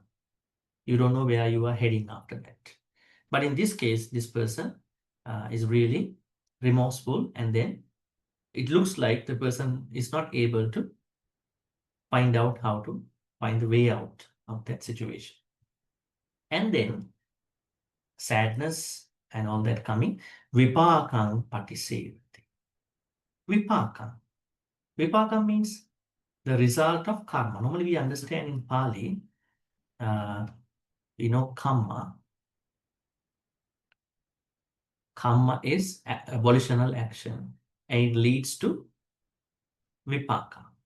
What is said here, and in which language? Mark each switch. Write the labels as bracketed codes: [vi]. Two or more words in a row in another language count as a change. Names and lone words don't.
[en] You don't know where you are heading after that. But in this case, this person is really remorseful, and then it looks like the person is not able to find out how to find the way out of that situation. And then sadness and all that coming, [pi] vipakang patisevati. Vipakang. [en] Vipakang means the result of karma. Normally we understand in Pali, karma. Karma is volitional action, and it leads to vipaka.